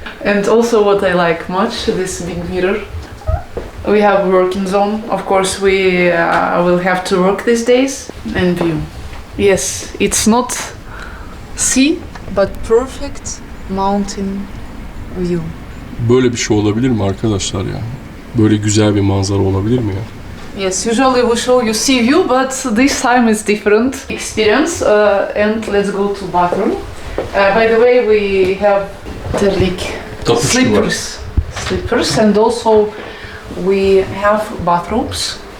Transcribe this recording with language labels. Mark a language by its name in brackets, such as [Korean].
[English] And also what I like much, this big mirror. We have working zone. Of course, we will have to work these days and view. Yes, it's not sea, but perfect mountain view. [Turkish] Böyle bir şey olabilir mi arkadaşlar ya? Böyle güzel bir manzara olabilir mi ya? [English] Yes, usually we show you sea view, but this time is different experience. And let's go to bathroom. By the way, we have terlik slippers, and also we have bathrobes.